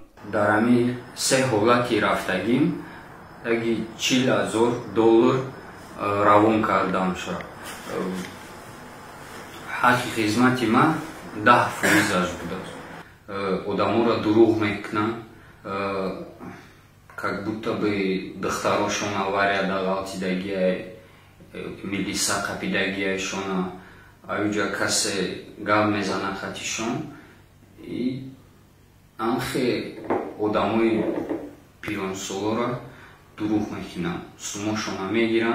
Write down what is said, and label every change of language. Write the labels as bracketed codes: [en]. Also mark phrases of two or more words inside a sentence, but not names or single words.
[tg] дар ҳамин 3 ҳолат ки рафтагим яги $40,000 равон кардам шуд. ҳаққи хизмати ман 10% будааст. одаморо дурӯғ мекунанд, [ru] как будто бы [tg] духтарошон авария дағалтидагия милиса қапидагияшона аюҷа касе гап мезана хатишон и анхе одамои пиёнсолора дурӯғ мекунанд, сумошона мегиранд.